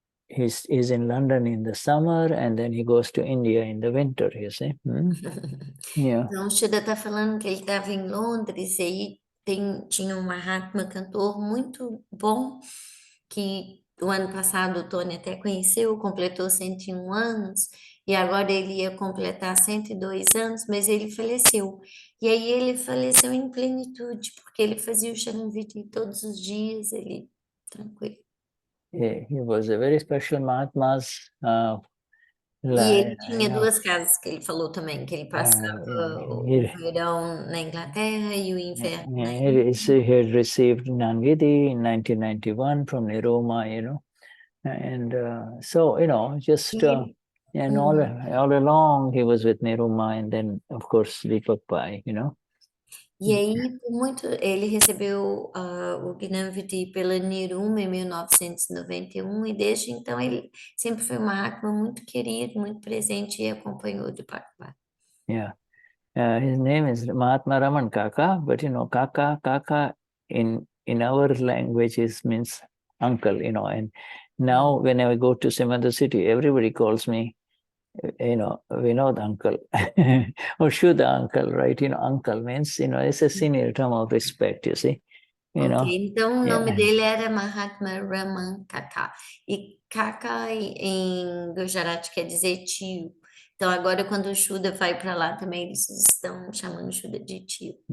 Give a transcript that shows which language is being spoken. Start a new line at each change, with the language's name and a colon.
English: He's in London in the summer, and then he goes to India in the winter, you see. Yeah.
Portuguese: Então, o Shuddha está falando que ele estava em Londres e aí tinha um Mahatma cantor muito bom, que o ano passado o Tony até conheceu, completou 101 anos, e agora ele ia completar 102 anos, mas ele faleceu. E aí ele faleceu em plenitude, porque ele fazia o Sharanviti todos os dias, ele tranquilo.
English: He was a very special Mahatma's
Portuguese: E ele tinha duas casas que ele falou também, que ele passava o verão na Inglaterra e o inverno na Índia.
English: he had received Gnani in 1991 from Niruma, and so, just and all along he was with Niruma, and then, of course, Deepak Pai,
Portuguese: E aí, ele recebeu o Gnanviti pela Niruma em 1991, e desde então ele sempre foi um Mahatma muito querido, muito presente e acompanhou de Bhagavad.
English: Yeah. His name is Mahatma Raman Kaka, but Kaka in our language means uncle, and now when I go to some other city, everybody calls me, Vinod uncle or Shuddha uncle, right? Uncle means, it's a senior term of respect, you see.
Portuguese: Então o nome dele era Mahatma Raman Kaka. E Kaka em Gujarati quer dizer tio. Então agora quando o Shuddha vai para lá também eles estão chamando o Shuddha de tio.